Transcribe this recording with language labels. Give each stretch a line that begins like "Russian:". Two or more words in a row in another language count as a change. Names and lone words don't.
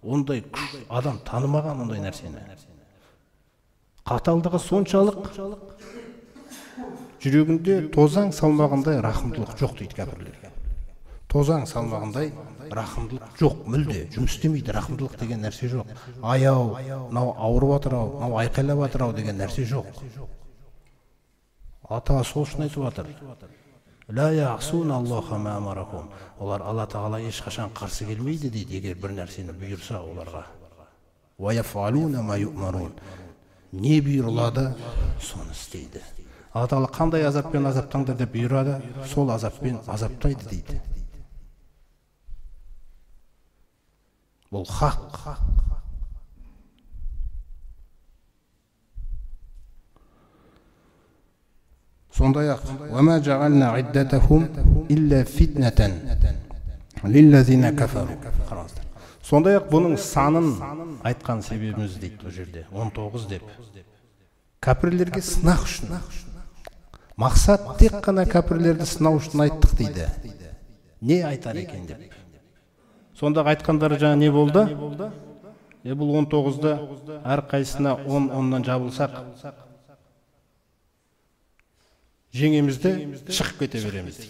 Kazakh: Ондай күш адам танымаған ондай нәрсені. Қаталдығы соншалық жүрегінде тозаң салмағандай рахымдылық жоқ дейді кәпірлерге. Тозаң салмағандай рахымдылық жоқ, мүлде жұмыс істемейді. Рахымдылық деген нәрсе жоқ. Аяу, мынау ауырып жатыр ау, мынау айқайлап жатыр ау деген нәрсе жоқ. Ата сол үшін айтып жатыр.
Arabic: لا يعصون الله ما أمرهم.
Kazakh: Олар Алла Тағала ешқашан қарсы келмейді дейді, егер бір нәрсені бұйырса оларға.
Arabic: ويفعلون ما يؤمرون.
Kazakh: Не бұйырылады, соны істейді. Алла Тағала қандай азаппен азаптаңдар деп бұйырады, сол азаппен азаптайды дейді. Бұл хақ.
Arabic: Сондай-ақ وَمَا جَعَلْنَا عِدَّتَهُمْ إِلَّا فِتْنَةً لِلَّذِينَ كَفَرُوا.
Kazakh: Сондай-ақ бұның санын айтқан себебіміз дейді бұл жерде 19 деп. Кәпірлерге сынақ үшін. Мақсат тек қана кәпірлерді сынау үшін айттық дейді. Не айтар екен деп. Сондағы айтқандары жаңа не болды? Бұл 19-ды әр қайсына 10-10-нан жабылсақ, жеңемізді шығып кете береміз дейді.